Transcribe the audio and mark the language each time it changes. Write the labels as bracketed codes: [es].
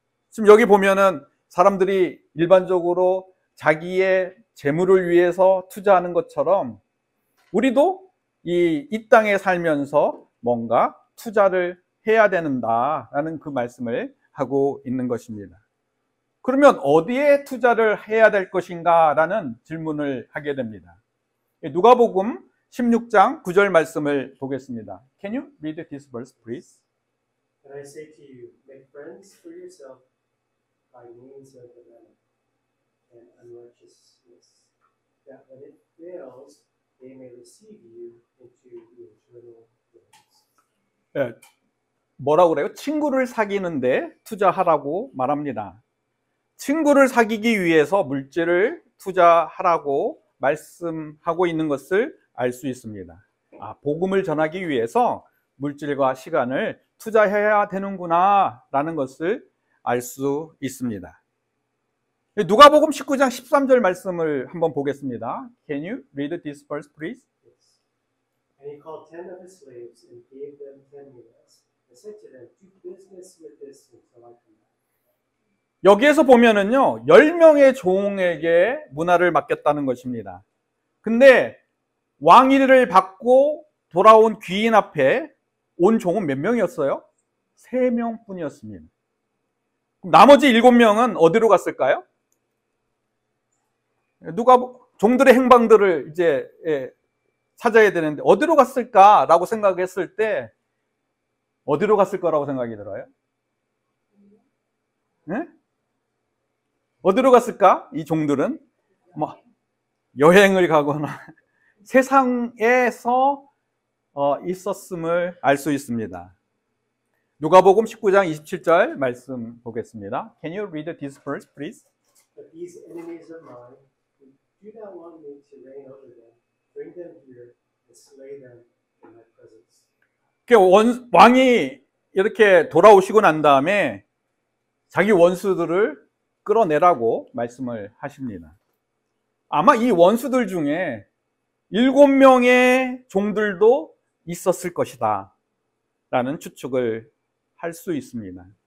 [ko] 지금 여기 보면은 사람들이 일반적으로 자기의 재물을 위해서 투자하는 것처럼 우리도 이 땅에 살면서 뭔가 투자를 해야 된다라는 그 말씀을 하고 있는 것입니다. 그러면 어디에 투자를 해야 될 것인가 라는 질문을 하게 됩니다. 누가복음 16장 9절 말씀을 보겠습니다. [en] Can you read this verse, please? And I say to you, make friends for yourself by means of the mammon and unrighteousness, that when it fails, they may receive you into the eternal grace. [ko] 뭐라고 그래요? 친구를 사귀는데 투자하라고 말합니다. 친구를 사귀기 위해서 물질을 투자하라고 말씀하고 있는 것을 알 수 있습니다. 복음을 전하기 위해서 물질과 시간을 투자해야 되는구나 라는 것을 알 수 있습니다. 누가복음 19장 13절 말씀을 한번 보겠습니다. [en] Can you read this verse, please? Yes. And he called 10 of his slaves and gave them 10 minas, and said to them, do business with this until I come back. [ko] 여기에서 보면은요, 10명의 종에게 문화를 맡겼다는 것입니다. 근데 왕위를 받고 돌아온 귀인 앞에 온 종은 몇 명이었어요? 3명뿐이었습니다. 나머지 7명은 어디로 갔을까요? 누가 종들의 행방들을 이제 찾아야 되는데 어디로 갔을까라고 생각했을 때 어디로 갔을 거라고 생각이 들어요? 네? 어디로 갔을까? 이 종들은 뭐 여행을 가거나 세상에서 있었음을 알 수 있습니다. 누가복음 19장 27절 말씀 보겠습니다. [en] Can you read this verse, please? But these enemies of mine, who do not want me to reign over them, bring them here and slay them in my presence. [ko] 왕이 이렇게 돌아오시고 난 다음에 자기 원수들을 끌어내라고 말씀을 하십니다. 아마 이 원수들 중에 7명의 종들도 있었을 것이다 라는 추측을 할 수 있습니다.